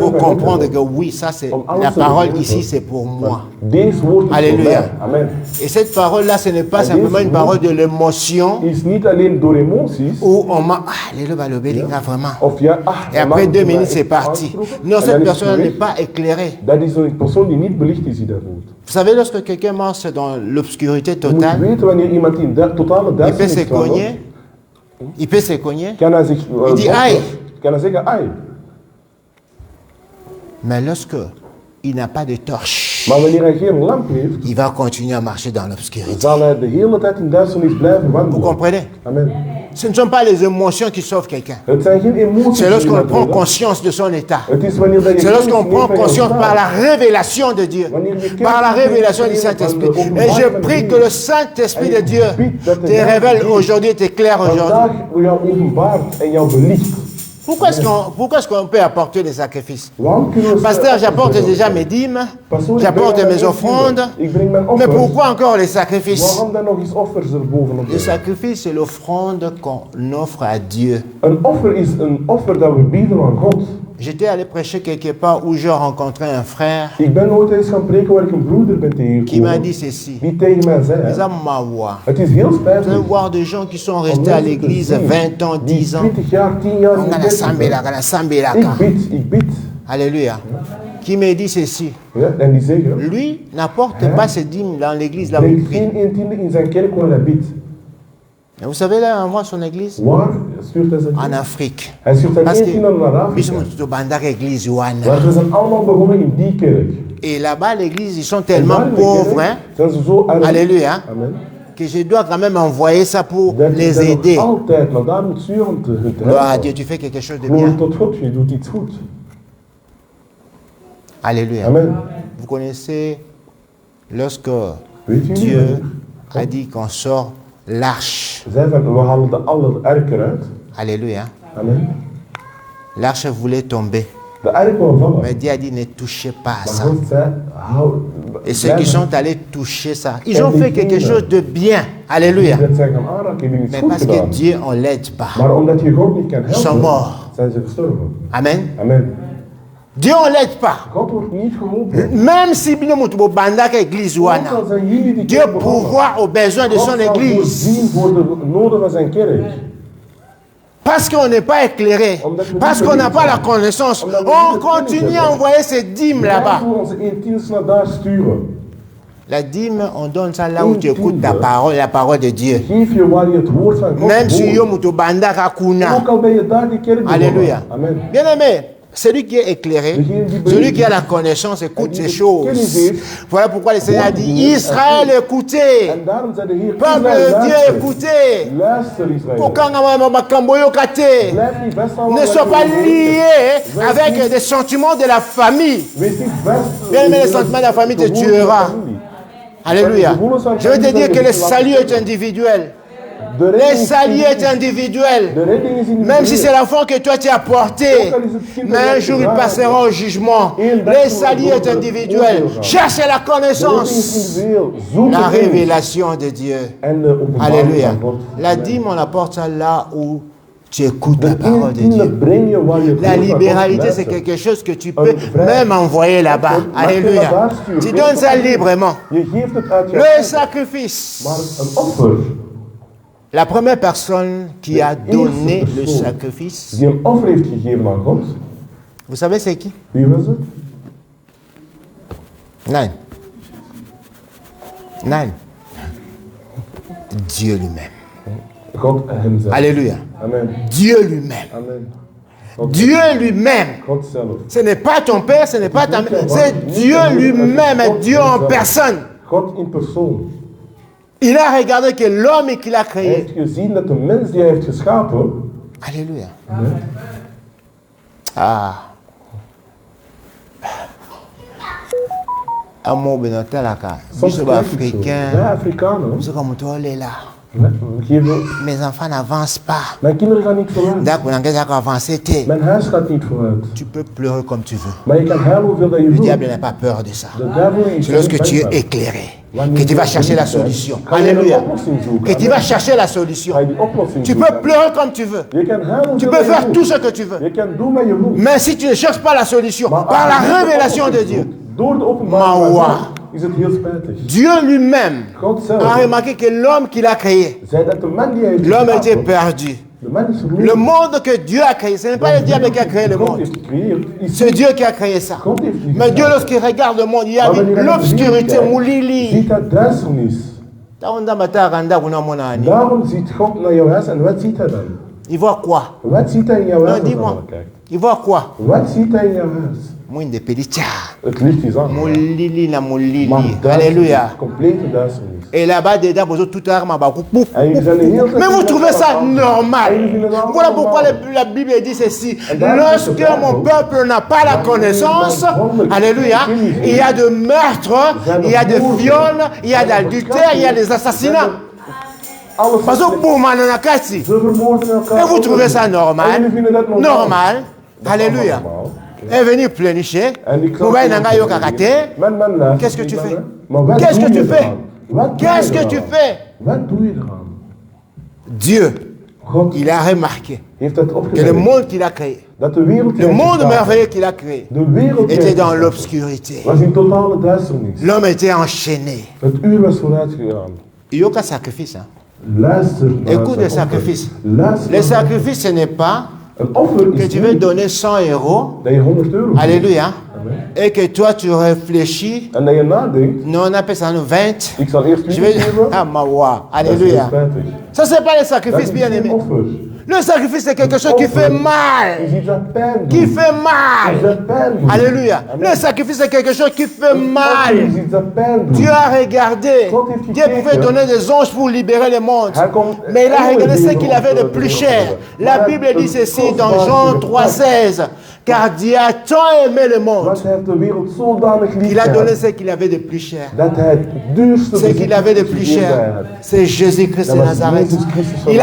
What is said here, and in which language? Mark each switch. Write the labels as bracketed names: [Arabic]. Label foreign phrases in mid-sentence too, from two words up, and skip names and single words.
[French] pour [Dutch] van God [French] comprendre [Dutch] hebben. [French] que oui, ça c'est [Dutch] Om alles [French] la [Dutch] te [French] parole [Dutch] begrijpen. [French] ici, c'est pour moi. [Dutch] Deze woord is voor [French] Alléluia. [Dutch] mij. Amen. [French] Et cette parole-là, ce n'est pas Et simplement this une parole de l'émotion [Dutch] Is niet alleen door emoties. [French] où on m'a. Ah, les le bélinga vraiment. [Dutch] Of ja, [French] Et après 2 minutes, c'est parti. Non, cette personne n'est pas éclairée. [Dutch] Dat is een persoon die niet belicht is die dat doet. [French] Vous savez, lorsque quelqu'un marche dans l'obscurité [Dutch] Je moet [French] totale, [Dutch] weten wanneer iemand die in totale [French] il peut [Dutch] duisternis [French] se [Dutch] staat, [French] cogner. Il peut se cogner. [Dutch] kan hij zich [French] Il dit aïe. [Dutch] kan hij zeggen ai. [French] Mais lorsque il n'a pas de torche, [Dutch] Maar wanneer hij geen lamp heeft, [French] il va continuer à marcher dans l'obscurité. [Dutch] zal hij de hele tijd in duisternis blijven [French] Vous [Dutch] wandelen. [French] comprenez? [Dutch] Amen. [French] Ce ne sont pas les émotions qui sauvent quelqu'un. [Dutch] Het zijn geen emoties. [French] C'est [Dutch] die [French] lorsqu'on [Dutch] iemand [French] prend [Dutch] hebben. [French] conscience de son état. [Dutch] Het is wanneer dat je [French] C'est lorsqu'on [Dutch] kennis [French] prend [Dutch] neemt van [French] conscience [Dutch] jouw [French] par la [Dutch] staat. [French] révélation de Dieu, par la révélation du Saint-Esprit. Et je prie que le Saint-Esprit de Dieu te révèle aujourd'hui, t'éclaire aujourd'hui. [Dutch] Vandaag jou openbaart en jou belicht. [French] Pourquoi est-ce qu'on peut apporter des sacrifices? [Dutch] Waarom kunnen we [French] Pasteur, j'apporte déjà mes dîmes, j'apporte mes offrandes, [Dutch] Ik breng mijn [French] mais [Dutch] offers. [French] pourquoi encore les sacrifices? [Dutch] Waarom dan nog eens offers erbovenop? [French] Le sacrifice, c'est l'offrande qu'on offre à Dieu. [Dutch] Een offer is een offer dat we bieden aan God. [French] J'étais allé prêcher quelque part où je rencontrais un frère [Dutch] Ik ben nooit eens gaan preken waar ik een broeder ben [French] qui m'a [Dutch] tegengekomen. [French] dit ceci. [Dutch] Die tegen mij zei, [French] Mais à Mawa, [Dutch] het is heel [French] vous allez [Dutch] spijtig. [French] voir des gens qui sont [Dutch] om [French] restés à [Dutch] mensen te [French] l'église [Dutch] zien [French] 20 ans, [Dutch] die [French] 10 ans. [Dutch] 20 jaar, 10 jaar [French] On [Dutch] in [French] a [Dutch] de [French] la [Dutch] kerk sambelaka, zijn. [French] la sambelaka. [Dutch] Ik bid. [French] Alléluia. Qui me dit ceci. [Dutch] Ja, en die zeggen, [French] Lui n'apporte pas ses dîmes dans l'église là où il [Dutch] brengt [French] prie. [Dutch] geen 1/10 in zijn kerk waar hij bidt. [French] Et vous savez là, on voit son église [Dutch] Waar stuurt hij zijn [French] en [Dutch] kind? [French] Afrique. [Dutch] Hij stuurt zijn [French] Parce [Dutch] 1/10 naar [French] que [Dutch] Afrika. Bismuto Bandar église Wana. Want we zijn allemaal begonnen in die kerk. [French] Et là-bas, l'église, ils sont [Dutch] En [French] tellement [Dutch] daar in de [French] pauvres, [Dutch] kerk [French] hein, [Dutch] zijn ze zo arm. [French] Alléluia. [Dutch] Amen. [French] que je dois quand même envoyer ça pour [Dutch] Dat [French] les [Dutch] je dat [French] aider. [Dutch] nog altijd, maar daar moet zuur om te [French] Gloire à [Dutch] helpen. [French] Dieu, tu fais quelque chose de [Dutch] Glorie [French] bien. [Dutch] tot God, je doet iets goed. [French] Alléluia. [Dutch] Amen. [French] Vous connaissez lorsque [Dutch] Weet je [French] Dieu [Dutch] niet? [French] a dit qu'on sort l'arche. [Dutch] Zij van, we halen de ark eruit. [French] Alléluia. [Dutch] Amen. [French] L'arche voulait tomber. [Dutch] De ark wou vallen. [French] Mais Dieu a dit ne touchez pas à [Dutch] Maar [French] ça. [Dutch] God zei, hou... [French] Et ceux qui sont allés toucher ça, ils ont fait quelque chose de bien. Alléluia. [Dutch] Dat zij gaan aanraken, hebben iets [French] Mais [Dutch] goed [French] parce que [Dutch] gedaan. [French] Dieu, on ne l'aide pas. [Dutch] Maar omdat je God niet kan [French] Ils sont [Dutch] helpen, [French] morts. [Dutch] zijn ze gestorven. Amen. Amen. [French] Dieu ne l'aide pas. [Dutch] God wordt niet geholpen. [French] Même si nous sommes dans l'église, [Dutch] Ook al zijn jullie die [French] Dieu [Dutch] kerk begonnen, [French] pourvoit aux besoins de [Dutch] God [French] son [Dutch] zal [French] église. [Dutch] voorzien voor de noden van zijn kerk. [French] Parce qu'on n'est pas éclairé, parce qu'on n'a pas la connaissance, on continue à envoyer ces dîmes là-bas. [Dutch] Daarvoor onze 1/10 naar daar sturen. [French] La dîme, on donne ça là où tu écoutes ta parole, la parole de Dieu. [Dutch] Geef je waar je het woord van God [French] Même si [Dutch] hoort. [Lingala] yo banda kakuna. [Dutch] Ook al ben je daar die kerk begonnen. [French] Alléluia. [Dutch] Amen. [French] Bien aimé, celui qui est éclairé, celui qui a la connaissance, écoute ces choses. Voilà pourquoi le Seigneur a dit, Israël, écoutez. [Dutch] En daarom zei de Heer, [French] Peuple [Dutch] Israël, [French] de Dieu, [Dutch] luister. [French] écoutez. [Dutch] Luister Israël. [French] Ne [Dutch] Blijf niet vasthouden [French] sois [Dutch] aan [French] pas [Dutch] wat je [French] lié [Dutch] weet. [French] avec des sentiments de la famille. [Dutch] Wees niet vast. [French] Bien aimé, les sentiments de la famille te tuera. Alléluia. Je veux te dire que le salut est individuel. Le salut est individuel. [Dutch] De redding is individueel. [French] Même si c'est l'enfant que toi tu as porté, mais un jour il passera au jugement. Le salut est individuel. Cherchez la [Dutch] De redding [French] connaissance, [Dutch] is individueel. Zoek [French] la [Dutch] het in. [French] révélation de Dieu. [Dutch] En de openbaring [French] Alléluia. [Dutch] van God. [French] La [Dutch] Amen. [French] dîme, on apporte ça là où tu écoutes la [Dutch] De [French] parole de [Dutch] 1/10 [French] Dieu. [Dutch] breng je waar je het [French] La [Dutch] woord van God [French] libéralité, c'est [Dutch] luistert. [French] quelque chose que tu peux même envoyer là-bas. [Dutch] Maar [French] Alléluia. Tu donnes ça librement. [Dutch] Je geeft het uit je [French] Le [Dutch] hart. [French] sacrifice. [Dutch] Maar een offer, [French] La première personne qui a donné le sacrifice, [Dutch] die een offer heeft gegeven aan God, [French] vous savez c'est qui? [Dutch] wie was het? [French] Non. Non. Dieu lui-même. [Dutch] God hemzelf. [French] Alléluia. [Dutch] Amen. [French] Dieu lui-même. [Dutch] Amen. God, [French] Dieu lui-même. [Dutch] God zelf. [French] Ce n'est pas ton père, ce n'est pas ta mère, c'est Dieu lui-même, Dieu en personne. [Dutch] God in persoon. [French] Il a regardé que l'homme qu'il a [Dutch] Hij [French] créé. [Dutch] heeft gezien dat de mens die hij heeft geschapen, [French] Alléluia. Ah. Un mot bénotel à cas. [Dutch] soms Biso krijg ik zo. Wij [French] africain. [Dutch] Afrikanen, [French] C'est comme toi, est là. [Dutch] we geven, [French] Mes enfants n'avancent pas. [Dutch] mijn kinderen gaan niet vooruit. [French] D'accord, on a avancé. [Dutch] Mijn huis gaat niet vooruit. [French] Tu peux pleurer comme tu veux. [Dutch] Maar je kan huilen hoeveel dat je [French] Le [Dutch] wilt. [French] diable n'a pas peur de ça. [Dutch] De duivel is [French] C'est lorsque [Dutch] niet [French] tu es [Dutch] bang van. [French] éclairé que tu vas chercher la solution. [Dutch] Ga je een [French] Alléluia. [Dutch] oplossing zoeken. [French] Que tu [Dutch] Amen. [French] vas chercher la solution. [Dutch] Ga je die oplossing [French] Tu [Dutch] zoeken. [French] peux pleurer comme tu veux. [Dutch] Je kan huilen [French] Tu [Dutch] hoeveel [French] peux [Dutch] dat je [French] faire [Dutch] wilt. [French] tout ce que tu veux. [Dutch] Je kan doen wat je wilt. [French] Mais si tu ne cherches pas la solution, [Dutch] Maar [French] par [Dutch] als [French] la [Dutch] je niet de [French] révélation de [Dutch] oplossing [French] Dieu, [Dutch] zoekt, door de openbaring van [French] Mawa. [Dutch] God, is het heel spijtig. [French] Dieu lui-même [Dutch] God zelf [French] a remarqué que l'homme qu'il a créé, [Dutch] zei dat de man die hij heeft [French] l'homme était [Dutch] geschapen, [French] perdu. [Dutch] de man is [French] Le [Dutch] verloren. [French] monde que Dieu a créé, ce n'est pas le diable qui a créé le [Dutch] God [French] monde. [Dutch] heeft gecreëerd, is [French] C'est Dieu qui a créé ça. [Dutch] God heeft die [French] Mais Dieu, [Dutch] geschapen. [French] lorsqu'il regarde le monde, il y a [Dutch] Maar wanneer hij naar de wereld [French] l'obscurité, [Dutch] kijkt, moulili. ziet hij duisternis. Daarom ziet God naar jouw huis en wat ziet hij dan? [French] Il voit quoi? [Dutch] Wat ziet hij in jouw huis [French] Non, [Dutch] als hij [French] dis-moi. [Dutch] naar kijkt? [French] Il voit quoi? [Dutch] Wat ziet hij in jouw huis? Moins de pelitia. Het licht is aan. [Lingala] Moulili la [Dutch] Maar moulili. duisternis, [French] Alléluia. [Dutch] complete duisternis. [French] Et là-bas, dedans, vous avez tout arme à beaucoup. [Dutch] En jullie zijn de hele tijd [French] Mais vous [Dutch] met [French] trouvez ça [Dutch] elkaar. [French] normal. [Dutch] En jullie vinden dat [French] Voilà [Dutch] allemaal [French] pourquoi [Dutch] normaal. [French] la Bible dit ceci. [Dutch] En daarom is de [French] Lorsque mon [Dutch] Bijbel- [French] peuple n'a pas la connaissance, alléluia, il y a de meurtres, il y a de viols, il y a d'adultère, il y a des assassinats. [Dutch] Alles [French] Parce que pour Mananakati, [Dutch] Ze vermoorden elkaar. [French] et vous trouvez ça [Dutch] En [French] normal? [Dutch] jullie vinden dat normaal. [French] Normal. [Dutch] Dat is [French] Alléluia. [Dutch] allemaal normaal. [French] Et venir pleurnicher. [Dutch] En ik [French] Vous voyez, [Lingala] Nanga Yokakate. [Dutch] Man, [French] Qu'est-ce que tu fais? [Dutch] Maar wat [French] Qu'est-ce [Dutch] doe [French] que [Dutch] je [French] tu fais? [Dutch] eraan? Wat doe [French] Qu'est-ce [Dutch] je [French] que tu [Dutch] eraan? [French] fais? [Dutch] Wat doe je eraan? [French] Dieu, [Dutch] God [French] il a remarqué [Dutch] heeft het [French] que le [Dutch] opgemerkt. [French] monde qu'il a créé, [Dutch] Dat de wereld die [French] le [Dutch] hij [French] monde [Dutch] geschapen, [French] merveilleux qu'il a créé, [Dutch] de wereld die [French] était [Dutch] hij [French] dans [Dutch] geschapen, [French] l'obscurité. [Dutch] was in totale duisternis. [French] L'homme était enchaîné. [Dutch] Het uur was vooruit gegaan. [French] Il y a aucun sacrifice. Hein. [Dutch] Luister naar [French] Écoute [Dutch] zijn [French] le sacrifice. [Dutch] offer. Luister [French] Le [Dutch] naar zijn [French] sacrifice, ce n'est pas [Dutch] Een offer [French] que [Dutch] is [French] tu veux [Dutch] niet [French] donner 100 euros, [Dutch] dat je 100 euro geeft. [French] alléluia, [Dutch] Amen. [French] et que toi tu réfléchis, [Dutch] En dat je nadenkt, [French] non, on appelle ça nous 20. [Dutch] ik zal eerst [French] Je 20 vais, [Dutch] geven. [French] ah, mawa, [Dutch] Dat is heel [French] alléluia. [Dutch] spijtig. [French] Ça, c'est pas le [Dutch] Dat [French] sacrifice, [Dutch] is [French] bien [Dutch] geen [French] aimé. [Dutch] offer. [French] Le sacrifice, c'est quelque chose qui fait mal. [Dutch] Is iets dat pijn doet. [French] Qui fait [Dutch] Iets [French] mal. [Dutch] dat pijn doet. [French] Alléluia. [Dutch] Amen. [French] Le sacrifice, c'est quelque chose qui fait [Dutch] Offer [French] mal. [Dutch] is iets dat pijn doet. [French] Dieu a regardé. [Dutch] God heeft [French] Dieu [Dutch] gekeken. [French] pouvait donner des anges pour libérer le monde. [Dutch] Hij komt- [French] Mais il a [Dutch] hij [French] regardé [Dutch] wil [French] ce qu'il avait de [Dutch] libérer [French] plus [Dutch] de [French] cher. [Dutch] monde. [French] La [Dutch] Maar [French] Bible [Dutch] het [French] dit ceci dans [Dutch] kostbaarste [French] Jean [Dutch] gepakt. 3,16. [French] Car Dieu a tant aimé le monde [Dutch] Want hij heeft de wereld zodanig lief [French] qu'il a donné [Dutch] gehad, [French] ce qu'il avait de plus cher. [Dutch] dat hij het duurste [French] Ce qu'il avait de plus [Dutch] gegeven [French] cher, [Dutch] had. [French] c'est Jésus-Christ de [Dutch] Dat was [French] Nazareth. [Dutch] Jezus Christus van